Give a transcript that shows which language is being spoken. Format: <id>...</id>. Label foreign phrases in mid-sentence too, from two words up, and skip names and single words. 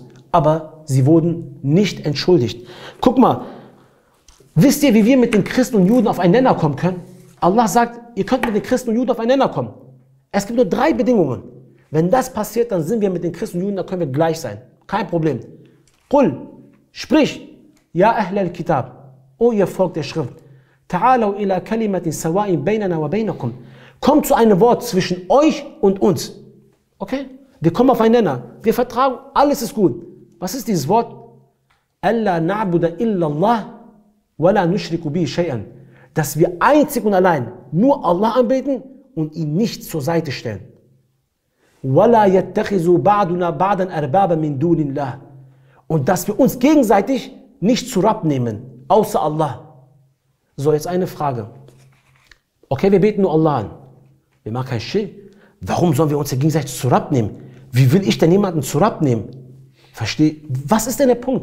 <de>Aber sie wurden nicht entschuldigt. Guck mal, wisst ihr, wie wir mit den Christen und Juden auf einen Nenner kommen können? Allah sagt, ihr könnt mit den Christen und Juden auf einen Nenner kommen. Es gibt nur 3 Bedingungen. Wenn das passiert, dann sind wir mit den Christen und Juden, da können wir gleich sein. Kein Problem.</de> <ar>Qul, sprich, يا أهل الكتاب,</ar> <de>o ihr Volk der Schrift,</de> <ar>تعالوا إلى كلمة سواء بيننا وبينكم.</ar> <de>Kommt zu einem Wort zwischen euch und uns. Okay? Wir kommen auf einen Nenner. Wir vertragen, alles ist gut. Was ist dieses Wort?</de> <ar>ألا نعبد إلا الله ولا نشرك به شيئا.</ar> <de>Dass wir einzig und allein nur Allah anbeten und ihn nicht zur Seite stellen.</de> <ar>وَلَا يَتَّخِذُوا بَعْدُنَا بَعْدًا أَرْبَابًا مِنْ دُونِ اللَّهِ.</ar> <de>Und dass wir uns gegenseitig nicht zu Rabb nehmen, außer Allah. So, jetzt eine Frage. Okay, wir beten nur Allah an. Wir machen kein Schirk. Warum sollen wir uns ja gegenseitig zu Rabb nehmen? Wie will ich denn jemanden zu Rabb nehmen? Verstehe? Was ist denn der Punkt?</de>